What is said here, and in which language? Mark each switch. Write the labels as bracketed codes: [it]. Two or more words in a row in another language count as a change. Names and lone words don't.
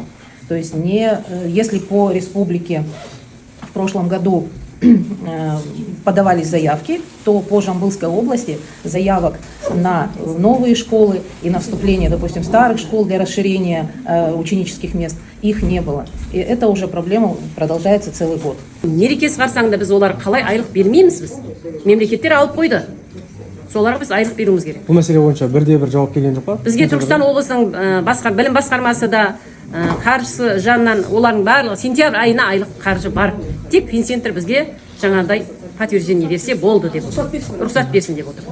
[ru] То есть если по республике в прошлом году подавались заявки, то по Жамбылской области заявок на новые школы и на вступление, допустим, старых школ для расширения ученических мест, их не было. И это уже проблема продолжается целый год. [kk] Мерекесі қарсаңында біз олар қалай айлық бермейміз біз? Мемлекеттер алып қойды. Соларға біз айлық беруіміз керек. Бұл мәселе бойынша бірде-бір жауап келген жоқ па? Бізге Түркістан облысының білім басқармасы да қаржысы жанынан олардың барлығы сентябрь айына айлық қаржы бар. Тек финцентр бізге жаңағыдай подтверждение берсе болды деп рұқсат берсін деп отыр.